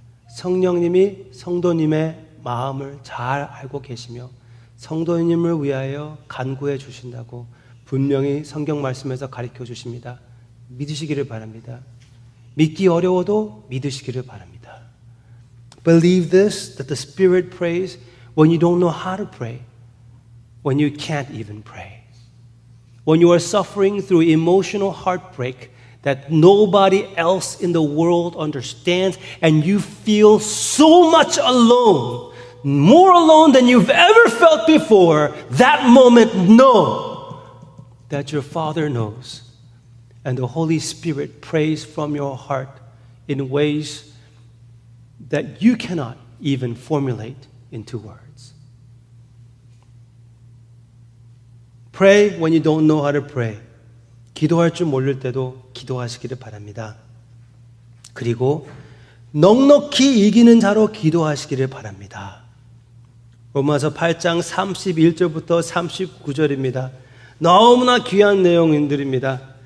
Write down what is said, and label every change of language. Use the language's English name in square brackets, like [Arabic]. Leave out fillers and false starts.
[Korean] 성령님이 성도님의 마음을 잘 알고 계시며 성도님을 위하여 간구해 주신다고 분명히 성경 말씀에서 가르쳐 주십니다. 믿으시기를 바랍니다. 믿기 어려워도 믿으시기를 바랍니다. [English] Believe this, that the Spirit prays when you don't know how to pray, when you can't even pray. When you are suffering through emotional heartbreak that nobody else in the world understands and you feel so much alone, more alone than you've ever felt before, that moment know that your Father knows. And the Holy Spirit prays from your heart in ways that you cannot even formulate into words. Pray when you don't know how to pray. [Korean] 기도할 줄 모를 때도 기도하시기를 바랍니다. 그리고 넉넉히 이기는 자로 기도하시기를 바랍니다. 로마서 8장 31절부터 39절입니다. 너무나 귀한 내용들입니다.